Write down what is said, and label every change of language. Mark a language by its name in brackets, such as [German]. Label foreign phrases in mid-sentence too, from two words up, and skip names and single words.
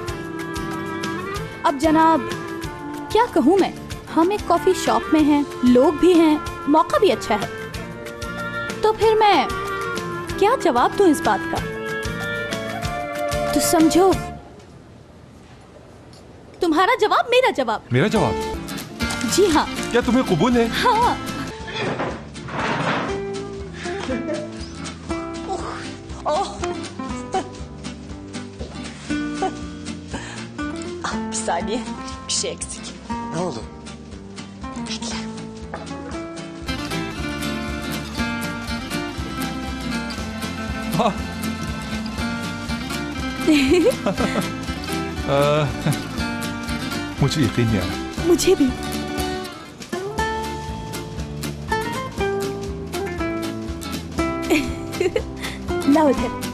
[Hindi] अब जनाब क्या कहूँ मैं, हम एक कॉफी शॉप में हैं, लोग भी हैं, मौका भी अच्छा है, तो फिर मैं क्या जवाब दूं इस बात का? तो समझो तुम्हारा जवाब मेरा जवाब। मेरा जवाब? जी हाँ। क्या तुम्हें कबूल है? हाँ। [Turkish] Bir saniye, bir şey eksik. Ne oldu? Bekle. [Hindi] मुझे यकीन नहीं आ रहा। मुझे भी। लाओ इधर।